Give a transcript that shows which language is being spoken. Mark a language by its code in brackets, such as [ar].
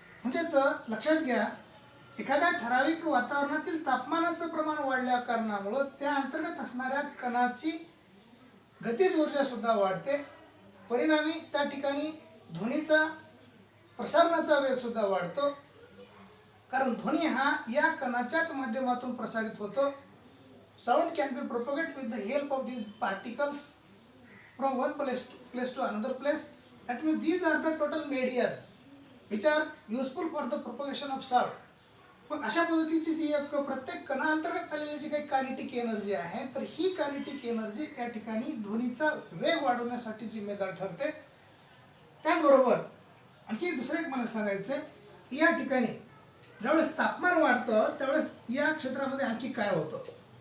[mr] म्हणजेच लक्षात घ्या, एखाद्या ठराविक वातावरणातील तापमानाचं प्रमाण वाढल्या कारणामुळं त्या अंतर्गत असणाऱ्या कणाची गतिज ऊर्जा सुद्धा वाढते. परिणामी त्या ठिकाणी ध्वनीचा प्रसारणाचा वेग सुद्धा वाढतो. कारण ध्वनी हा या कणाच्याच माध्यमातून प्रसारित होतो. [en] Sound can be propagated with the help of these particles from one place to another place. That means these are the total medias which are useful for the propagation of sound. [mr] पण अशा पद्धतीची जी एक प्रत्येक कणाअंतर्गत आलेली जी काही kinetic energy आहे तर ही kinetic energy त्या ठिकाणी ध्वनीचा वेग वाढवण्यासाठी जिम्मेदार ठरते. त्याचबरोबर आणखी दुसरं एक मला सांगायचं की या ठिकाणी ज्यावेळेस तापमान वाढतं त्यावेळेस या क्षेत्रामध्ये आणखी काय होतं.